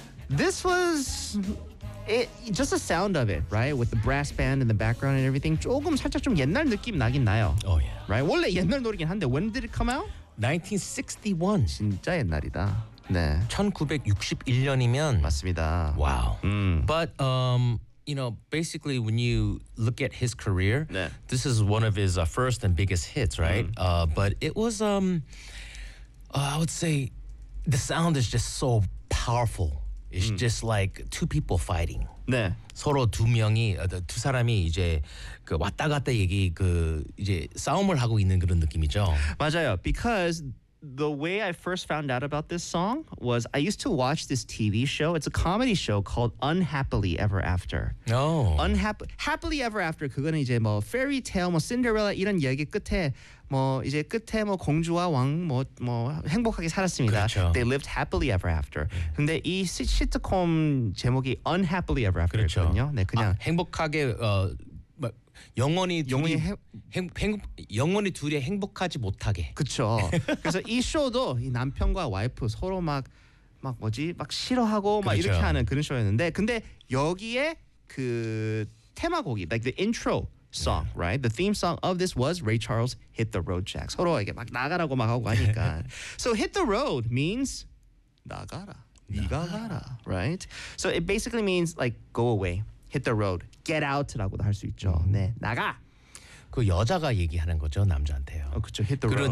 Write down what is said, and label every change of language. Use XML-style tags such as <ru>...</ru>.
<en>This was it, just the sound of it, right? With the brass band in the background and everything.</en> <ko>조금 살짝 좀 옛날 느낌 나긴 나요.</ko> <en>Oh yeah. Right?</en> <ko>원래 옛날 노래긴 한데</ko> <en>when did it come out? 1961.</en> <ko>진짜 옛날이다. 네. 1961년이면 맞습니다.</ko> <en>Wow. But you know, basically when you look at his career,</en> <ko>네.</ko> <en>this is one of his first and biggest hits, right? But it was I would say the sound is just so powerful. It's just like two people fighting.</en> <ko>네. 서로 두 명이 두 사람이 이제 그 왔다 갔다 얘기 그 이제 싸움을 하고 있는 그런 느낌이죠. 맞아요.</ko> <en>Because the way I first found out about this song was I used to watch this TV show. It's a comedy show called Unhappily Ever After. No. Oh.</en> <ko>Happily Ever After 그거는 이제 뭐 fairy tale 뭐 Cinderella 이런 얘기 끝에 뭐 이제 끝에 뭐 공주와 왕 뭐 행복하게 살았습니다. 그렇죠.</ko> <en>They lived happily ever after.</en> <ko>근데 이 시트콤 제목이</ko> <en>Unhappily Ever After</en> <ko>그렇죠. 거든요. 네, 그냥 아, 행복하게 영원히 둘이 행복하지 못하게. 그렇죠. 그래서 이 쇼도 이 남편과 와이프 서로 막 뭐지? 막 싫어하고 막 그렇죠. 이렇게 하는 그런 쇼였는데 근데 여기에 그 테마곡이</ko> <en>like the intro song, yeah. right? The theme song of this was Ray Charles Hit the Road Jack.</en> <ko>서로에게 막 나가라고 막 하고 하니까.</ko> <en>So hit the road means</en> <ko>나가라. 네가 가라.</ko> <en>Right? So it basically means like go away. Hit the road. Get out</en> <ko>라고도 할 수 있죠. 네, 나가. 그 여자가 얘기하는 거죠, 남자한테요. 어, 그렇죠.</ko> <en>Hit the road.</en>